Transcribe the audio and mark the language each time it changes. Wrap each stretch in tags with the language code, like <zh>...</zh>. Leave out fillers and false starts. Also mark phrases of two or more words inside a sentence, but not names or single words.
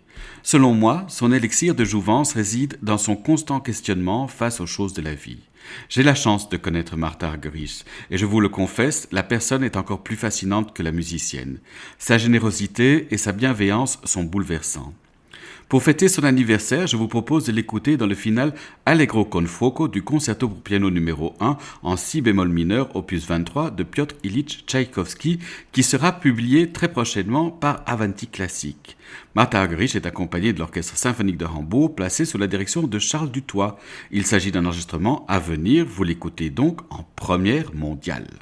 <fr>Selon moi, son élixir de jouvence réside dans son constant questionnement face aux choses de la vie. J'ai la chance de connaître Martha Argerich, et je vous le confesse, la personne est encore plus fascinante que la musicienne. Sa générosité et sa bienveillance sont bouleversants. Pour fêter son anniversaire, je vous propose de l'écouter dans le final Allegro con fuoco du concerto pour piano numéro 1 en si bémol mineur opus 23 de Piotr Ilyich Tchaïkovski qui sera publié très prochainement par Avanti Classique. Martha Argerich est accompagnée de l'Orchestre symphonique de Hambourg placé sous la direction de Charles Dutoit. Il s'agit d'un enregistrement à venir, vous l'écoutez donc en première mondiale.</fr>